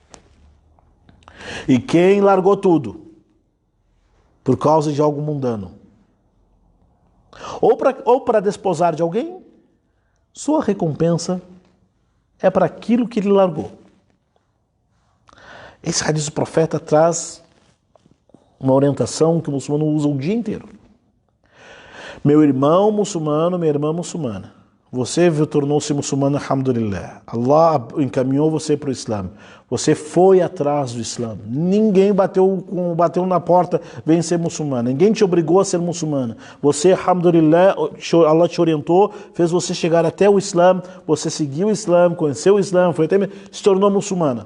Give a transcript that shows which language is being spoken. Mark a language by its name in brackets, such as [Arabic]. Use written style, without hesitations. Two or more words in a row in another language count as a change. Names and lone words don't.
[Portuguese] E quem largou tudo por causa de algo mundano, ou para desposar de alguém, sua recompensa é para aquilo que ele largou. Esse hadith do profeta traz uma orientação que o muçulmano usa o dia inteiro. Meu irmão muçulmano, minha irmã muçulmana, você tornou-se muçulmano, alhamdulillah. Allah encaminhou você para o Islã. Você foi atrás do Islã. Ninguém bateu na porta, vem ser muçulmano. Ninguém te obrigou a ser muçulmana. Você, alhamdulillah, Allah te orientou, fez você chegar até o Islã. Você seguiu o Islã, conheceu o Islã, se tornou muçulmana.